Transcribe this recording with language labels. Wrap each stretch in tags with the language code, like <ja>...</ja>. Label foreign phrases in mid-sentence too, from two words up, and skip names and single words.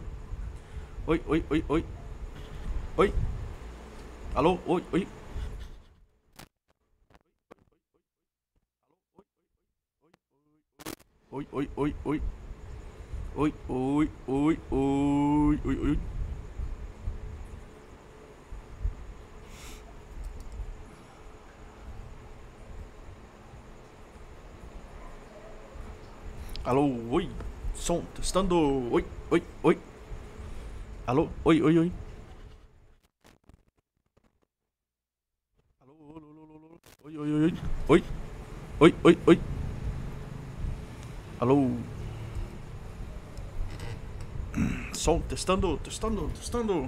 <pt>Oi, oi, oi, oi. Oi. Alô? Oi, oi. Oi, oi, oi, oi. Oi, oi, oi, oi, oi, oi. Alô, oi. Som testando. Oi, oi, oi. Alô, oi, oi, oi. Alô, oi, oi, oi, oi. Oi, oi, oi, oi. Alô. Som testando, testando, testando.</pt>